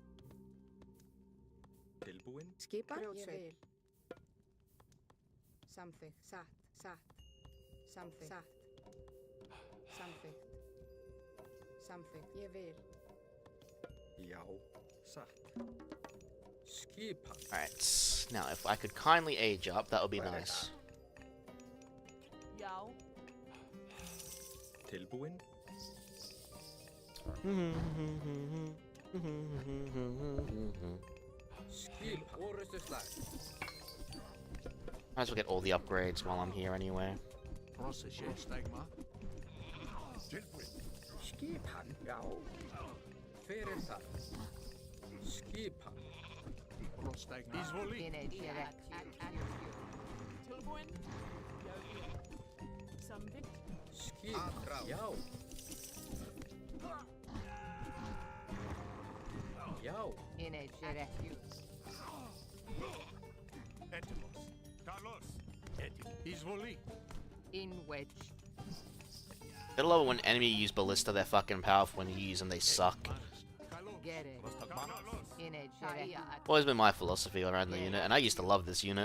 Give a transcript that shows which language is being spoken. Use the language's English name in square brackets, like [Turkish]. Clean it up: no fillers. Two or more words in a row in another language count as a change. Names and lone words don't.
[Icelandic] Tilbúin. Skipan. Ég vil. Samþykkt. Satt. Samþykkt. Satt. Samþykkt. Samþykkt. Ég vil. Já. Satt. [English] Alright, now if I could kindly age up, that would be nice. [Icelandic] Tilbúin? [English] Might as well get all the upgrades while I'm here anyway. [Icelandic] Skipan, já. Hver það? Skipan. Tilbúin? Samvikt? Skipan, já. Já. Etimos. Carlos. Izvoli. [English] In wedge. Gotta love it when enemy use ballista, they're fucking powerful. When you use them, they suck. Get it. Always been my philosophy around the unit, and I used to love this unit.